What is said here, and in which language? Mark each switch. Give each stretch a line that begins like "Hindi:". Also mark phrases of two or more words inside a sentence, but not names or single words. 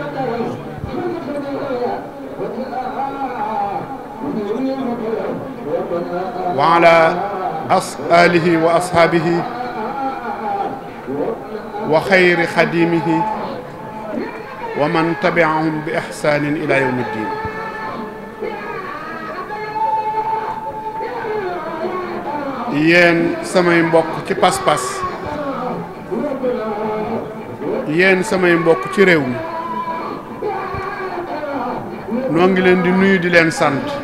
Arabic: وعلى آله وأصحابه وخير خديمه ومن تبعهم بإحسان إلى يوم الدين
Wolof: yéen samay mbokk ci pas-pas yéen samay mbokk ci réew mi noo ngi leen di nuyu di leen sant